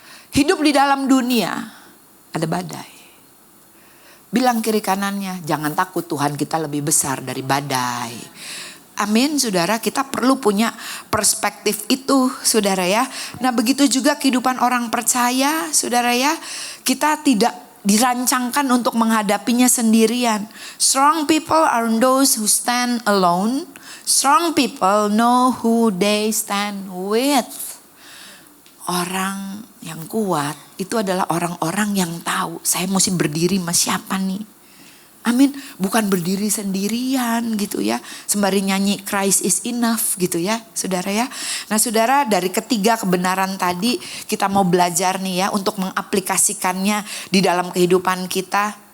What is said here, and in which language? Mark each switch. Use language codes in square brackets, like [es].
[id] Hidup di dalam dunia ada badai. Bilang kiri kanannya, jangan takut, Tuhan kita lebih besar dari badai. Amin, saudara, kita perlu punya perspektif itu, saudara ya. Nah, begitu juga kehidupan orang percaya, saudara ya. Kita tidak dirancangkan untuk menghadapinya sendirian. [en] Strong people are those who stand alone. Strong people know who they stand with. [id] Orang yang kuat itu adalah orang-orang yang tahu saya mesti berdiri sama siapa nih. Amin, bukan berdiri sendirian gitu ya. Sembari nyanyi Christ is enough gitu ya, saudara ya. Nah, saudara, dari ketiga kebenaran tadi kita mau belajar nih ya untuk mengaplikasikannya di dalam kehidupan kita.